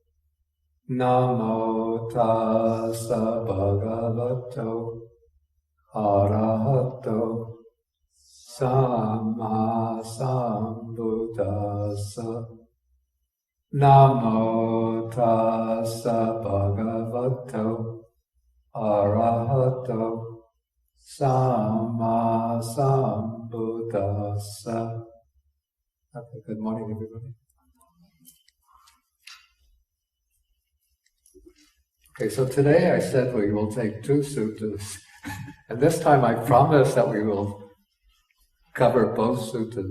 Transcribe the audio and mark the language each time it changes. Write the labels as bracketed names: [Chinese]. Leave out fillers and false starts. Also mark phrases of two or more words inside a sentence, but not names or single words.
[Pali] Namo tassa bhagavato arahato samma sambuddhassa. Namo tassa bhagavato arahato samma sambuddhassa. [English] Okay, good morning, everybody. Okay, so today I said we will take two suttas, and this time I promise that we will cover both suttas.